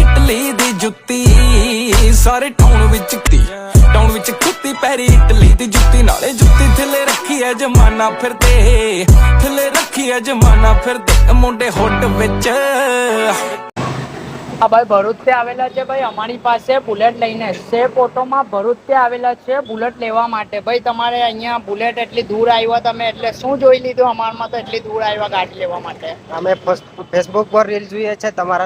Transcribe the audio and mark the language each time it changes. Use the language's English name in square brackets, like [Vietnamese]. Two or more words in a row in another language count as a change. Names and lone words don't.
[Punjabi] ਇਟਲੀ ਦੀ ਜੁੱਤੀ ਸਾਰੇ ਟਾਊਨ ਵਿੱਚ ਕੁੱਤੀ ਪੈਰੀ ਇਟਲੀ ਦੀ ਜੁੱਤੀ ਨਾਲੇ ਜੁੱਤੀ ਥੱਲੇ ਰੱਖੀ ਐ ਜਮਾਨਾ ਫਿਰਦੇ ਥੱਲੇ ਰੱਖੀ ਐ ਜਮਾਨਾ ਫਿਰਦੇ ਮੁੰਡੇ ਹੁੱਟ ਵਿੱਚ [Gujarati] હા ભાઈ ભરૂચથી આવેલા છે ભાઈ અમારી પાસે બુલેટ લઈને સેફ ઓટોમાં ભરૂચથી આવેલા છે બુલેટ લેવા માટે ભાઈ તમારે અહીંયા બુલેટ એટલી દૂર આવ્યા તમે એટલે શું જોઈ લીધું અમારમાં તો એટલી દૂર આવ્યા ગાડી લેવા માટે અમે ફેસબુક પર રીલ જોઈએ છે તમારા